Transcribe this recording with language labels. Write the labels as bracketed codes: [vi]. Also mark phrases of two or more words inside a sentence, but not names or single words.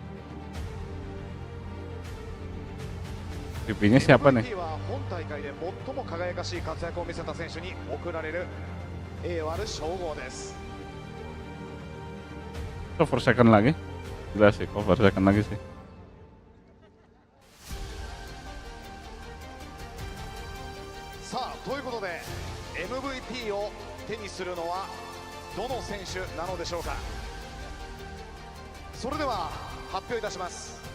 [id] Pipinya siapa nih? [ja] MVP は本大会で最も輝かしい活躍を見せた選手に贈られる栄誉ある称号です。 [en] Cover second [id] lagi? Gila sih, [en] cover second [id] lagi sih. [ja] さあということで MVP を手にするのはどの選手なのでしょうか。それでは発表いたします。